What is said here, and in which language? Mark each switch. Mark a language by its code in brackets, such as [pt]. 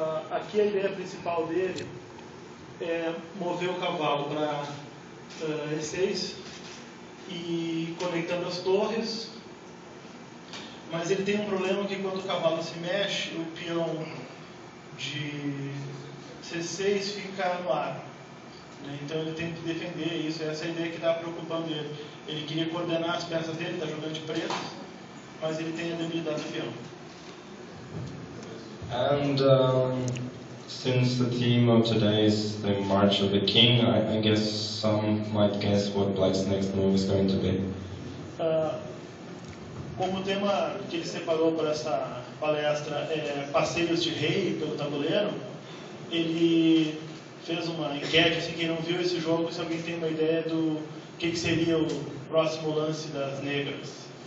[pt] Aqui a ideia principal dele é mover o cavalo para E6 e conectando as torres, mas ele tem um problema que quando o cavalo se mexe, o peão de C6 fica no ar, né? Então ele tem que defender isso, essa é a ideia que está preocupando ele. Ele queria coordenar as peças dele, está jogando de preto, mas ele tem a debilidade do peão. [en] And Since the theme of today is the March of the King, I guess some might guess what Black's next move is going to be. [pt] Como o tema que ele separou para essa palestra é passeios de rei pelo tabuleiro, ele fez uma enquete, assim, quem não viu esse jogo, se alguém tem uma ideia do que seria o próximo lance das negras.